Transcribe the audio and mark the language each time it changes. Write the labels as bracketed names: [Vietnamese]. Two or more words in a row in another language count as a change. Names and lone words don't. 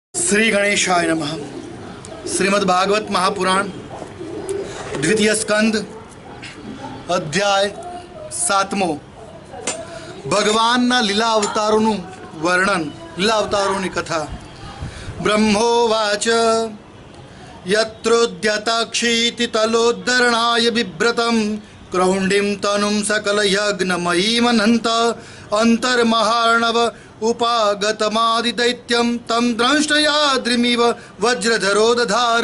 [Sanskrit] श्री गणेशाय नमः। [Gujarati] श्रीमद् भागवत महापुराण द्वितीय स्कंद અધ્યાય 7મો ભગવાનના લીલા અવતારોનું વર્ણન, લીલા અવતારોની કથા। [Sanskrit] બ્રહ્મોવાચ યત્રોદ્યતાક્ષીતિ તલોદ્ધરણાય બિભ્રતમ ક્રૌંડિમ તનુમ સકલયજ્ઞમયીમનંત અંતર્મહાર્ણવ ઉપાગતમાદિદૈત્યમ તમ દ્રંષ્ટયાદ્રિમિવ વજ્રધરો દધાર।